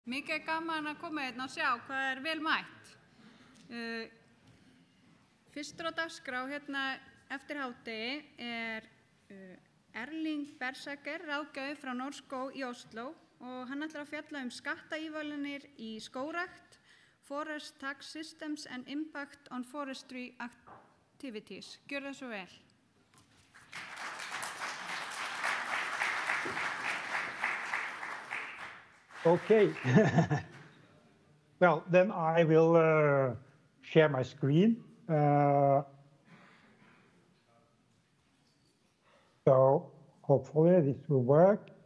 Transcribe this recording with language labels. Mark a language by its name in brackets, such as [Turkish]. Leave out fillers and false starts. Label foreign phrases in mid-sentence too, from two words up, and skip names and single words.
[Icelandic] Mikið gaman að koma hérna og sjá hvað vel mætt. Fyrstur á dagskrá hérna eftir hádegi Erling Berserker, ráðgjafi frá Norskó í Oslo og hann ætlar að fjalla skattaívilnanir í skógrækt, [English] forest tax systems and impact on forestry activities. [Icelandic] Gjör það svo vel. [English] Okay. Well, then I will share my screen. So hopefully this will work.